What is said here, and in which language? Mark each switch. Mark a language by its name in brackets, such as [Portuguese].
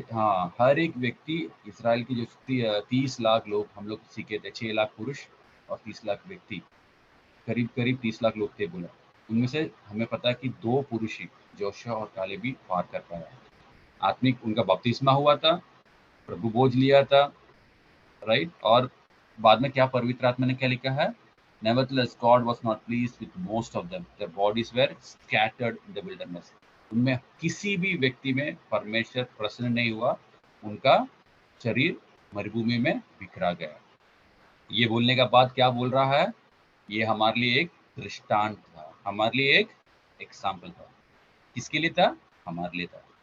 [Hindi] हाँ, हर एक व्यक्ति, इसराइल की जो 30 लाख लोग हम लोग सीखे थे, 6 लाख पुरुष और 30 लाख व्यक्ति, करीब करीब 30 लाख लोग थे बोला। उनमें से हमें पता है कि 2 पुरुष ही, जोशुआ और कालेब भी पार कर पाया। आत्मिक उनका बपतिस्मा हुआ था, प्रभु बोझ लिया था, राइट। और बाद में क्या पवित्र आत्मा ने क्या लिखा है? [English] Nevertheless, God was not pleased with most of them. Their bodies were scattered in the wilderness. [Hindi] उनमें किसी भी व्यक्ति में परमेश्वर प्रसन्न नहीं हुआ, उनका शरीर मरुभूमि में बिखरा गया। ये बोलने का बाद क्या बोल रहा है? ये हमारे लिए एक दृष्टांत था, हमारे लिए एक एग्जाम्पल था। किसके लिए था? हमारे लिए था।